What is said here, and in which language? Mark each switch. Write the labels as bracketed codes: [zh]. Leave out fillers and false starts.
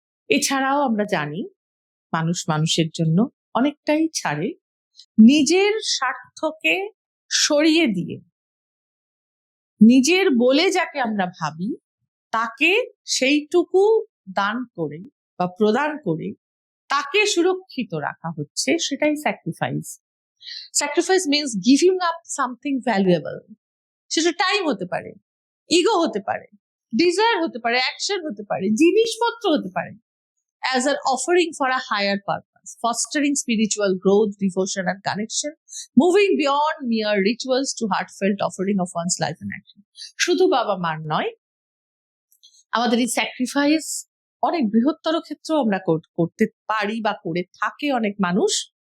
[bn] এছাড়াও আমরা জানি মানুষ মানুষের জন্য অনেকটাই ছাড়ে, নিজের স্বার্থকে সরিয়ে দিয়ে নিজের বলে যাকে আমরা ভাবি তাকে সেইটুকু দান করে বা প্রদান করে তাকে সুরক্ষিত রাখা হচ্ছে, সেটাই sacrifice. [en] Sacrifice means giving up something valuable. [bn] সেটা টাইম হতে পারে, [en] Ego হতে পারে, desire হতে পারে, অ্যাকশন হতে পারে, জিনিসপত্র হতে পারে, as an offering for a higher purpose, fostering spiritual growth, devotion, and connection, moving beyond mere rituals to heartfelt offering of one's life and action. [bn] শুধু বাবা মার নয়, আমাদের এই স্যাক্রিফাইস অনেক বৃহত্তর ক্ষেত্রেও আমরা করতে পারি বা করে থাকে অনেক মানুষ।